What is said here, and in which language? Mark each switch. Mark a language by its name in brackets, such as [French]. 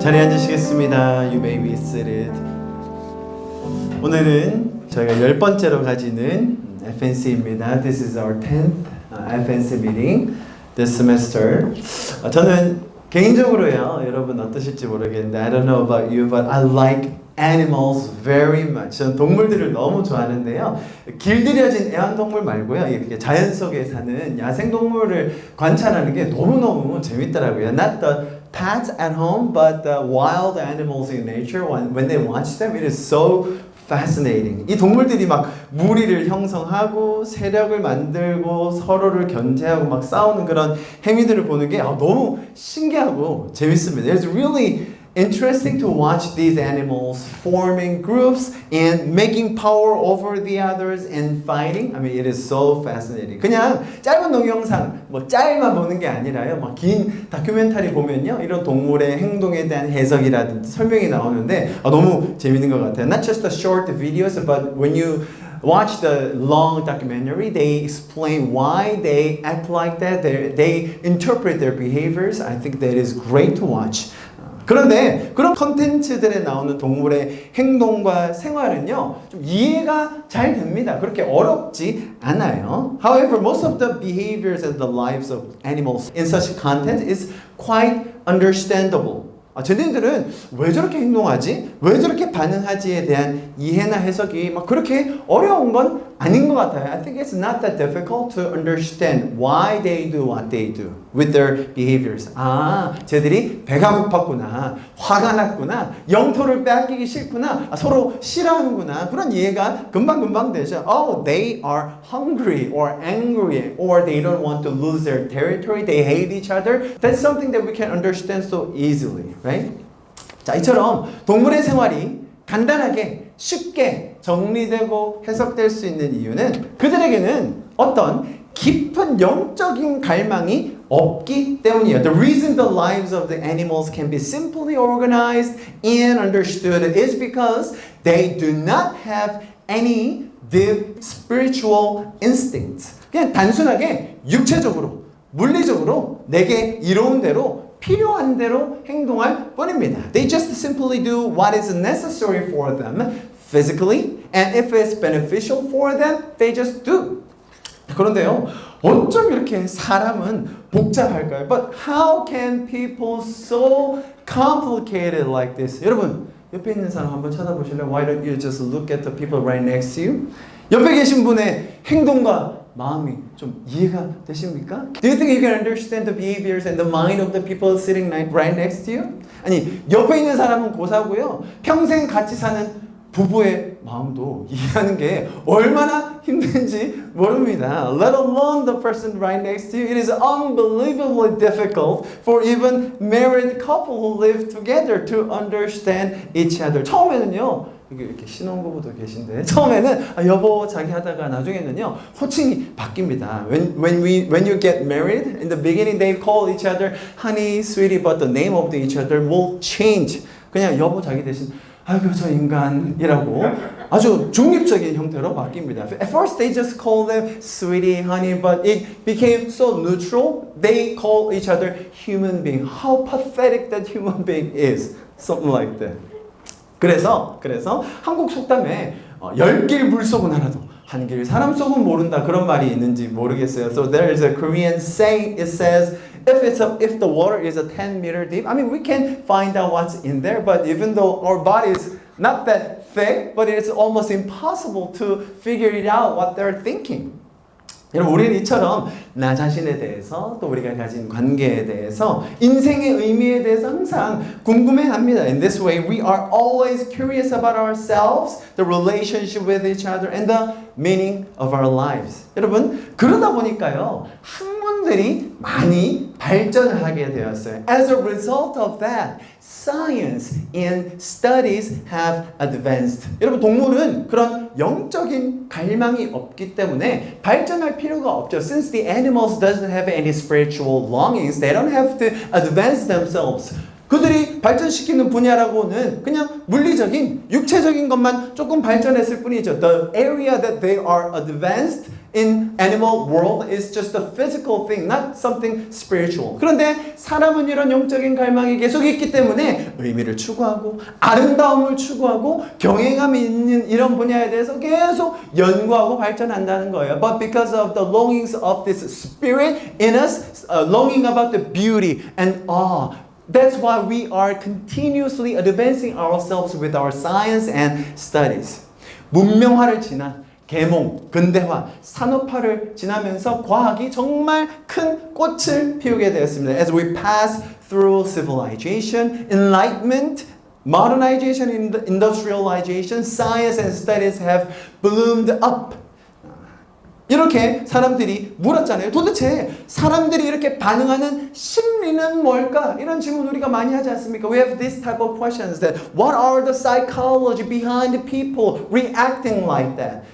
[Korean] 자리에 앉으시겠습니다. [English] You may be seated. [Korean] 오늘은 저희가 10번째로 가지는 FNC입니다. [English] This is our 10th FNC meeting this semester. [Korean] 저는 개인적으로요, 여러분 어떠실지 모르겠는데 [English] I don't know about you, but I like animals very much. [Korean] 저는 동물들을 너무 좋아하는데요. 길들여진 애완동물 말고요. 이게 자연 속에 사는 야생동물을 관찰하는 게 너무너무 재밌더라고요. [English] Not the pets at home, but the wild animals in nature. When they watch them, it is so fascinating. [Korean] 이 동물들이 막 무리를 형성하고 세력을 만들고 서로를 견제하고 막 싸우는 그런 행위들을 보는 게 너무 신기하고 재밌습니다. [English] It's really interesting to watch these animals forming groups and making power over the others and fighting. I mean, it is so fascinating. [Korean] 그냥 짧은 동영상, 짤만 보는 게 아니라요. 막 긴 다큐멘터리 보면요, 이런 동물의 행동에 대한 해석이라든지 설명이 나오는데 너무 재밌는 것 같아요. [English] Not just the short videos, but when you watch the long documentary, they explain why they act like that. They interpret their behaviors. I think that is great to watch. [Korean] 그런데 그런 컨텐츠들에 나오는 동물의 행동과 생활은요, 좀 이해가 잘 됩니다. 그렇게 어렵지 않아요. [English] However, most of the behaviors and the lives of animals in such content is quite understandable. [Korean] 쟤네들은 왜 저렇게 행동하지? 왜 저렇게 반응하지에 대한 이해나 해석이 막 그렇게 어려운 건 아닌 것 같아요. [English] I think it's not that difficult to understand why they do what they do with their behaviors. [Korean] 쟤들이 배가 고팠구나, 화가 났구나, 영토를 빼앗기기 싫구나, 서로 싫어하는구나. 그런 이해가 금방금방 되죠. [English] Oh, they are hungry or angry or they don't want to lose their territory. They hate each other. That's something that we can understand so easily, right? [Korean] 자, 이처럼 동물의 생활이 간단하게 쉽게 정리되고 해석될 수 있는 이유는 그들에게는 어떤 깊은 영적인 갈망이 없기 때문이에요. [English] The reason the lives of the animals can be simply organized and understood is because they do not have any deep spiritual instincts. [Korean] 그냥 단순하게 육체적으로, 물리적으로 내게 이로운 대로 필요한 대로 행동할 뿐입니다. [English] They just simply do what is necessary for them physically, and if it's beneficial for them, they just do. [Korean] 그런데요, 어쩜 이렇게 사람은 복잡할까요? [English] But how can people so complicated like this? [Korean] 여러분, 옆에 있는 사람 한번 쳐다보실래요? [English] Why don't you just look at the people right next to you? [Korean] 옆에 계신 분의 행동과 마음이 좀 이해가 되십니까? [English] Do you think you can understand the behaviors and the mind of the people sitting right next to you? [Korean] 아니, 옆에 있는 사람은 고사고요. 평생 같이 사는 부부의 마음도 이해하는 게 얼마나 힘든지 모릅니다. [English] Let alone the person right next to you. It is unbelievably difficult for even married couple who live together to understand each other. [Korean] 처음에는요, 이렇게 신혼부부도 계신데 처음에는 여보 자기 하다가 나중에는요 호칭이 바뀝니다. [English] When you get married, in the beginning they call each other honey, sweetie, but the name of each other will change. [Korean] 그냥 여보 자기 대신 아이고 저 인간이라고 아주 중립적인 형태로 바뀝니다. [English] At first they just call them sweetie, honey, but it became so neutral. They call each other human being. How pathetic that human being is. Something like that. [Korean] 그래서 한국 속담에 10길 물속은 알아도 한 길 사람 속은 모른다 그런 말이 있는지 모르겠어요. [English] So there is a Korean saying. It says if the water is a 10-meter deep, I mean we can find out what's in there. But even though our body is not that thick, but it's almost impossible to figure it out what they're thinking. [Korean] 여러분, 우리는 이처럼 나 자신에 대해서 또 우리가 가진 관계에 대해서 인생의 의미에 대해서 항상 궁금해합니다. [English] In this way, we are always curious about ourselves, the relationship with each other, and the meaning of our lives. [Korean] 여러분, 그러다 보니까요, 학문들이 많이 발전을 하게 되었어요. [English] As a result of that, science and studies have advanced. [Korean] 여러분, 동물은 그런 영적인 갈망이 없기 때문에 발전할 필요가 없죠. [English] Since the animals doesn't have any spiritual longings, they don't have to advance themselves [Korean] 그들이 발전시키는 분야라고는 그냥 물리적인, 육체적인 것만 조금 발전했을 뿐이죠. [English] The area that they are advanced in animal world is just a physical thing, not something spiritual. [Korean] 그런데 사람은 이런 영적인 갈망이 계속 있기 때문에 의미를 추구하고 아름다움을 추구하고 경외감이 있는 이런 분야에 대해서 계속 연구하고 발전한다는 거예요. [English] But because of the longings of this spirit in us, longing about the beauty and awe, that's why we are continuously advancing ourselves with our science and studies. [Korean] 문명화를 지난 계몽, 근대화, 산업화를 지나면서 과학이 정말 큰 꽃을 피우게 되었습니다. [English] As we pass through civilization, enlightenment, modernization, industrialization, science and studies have bloomed up. [Korean] 이렇게 사람들이 물었잖아요. 도대체 사람들이 이렇게 반응하는 심리는 뭘까? 이런 질문 우리가 많이 하지 않습니까? [English] We have this type of questions that what are the psychology behind the people reacting like that?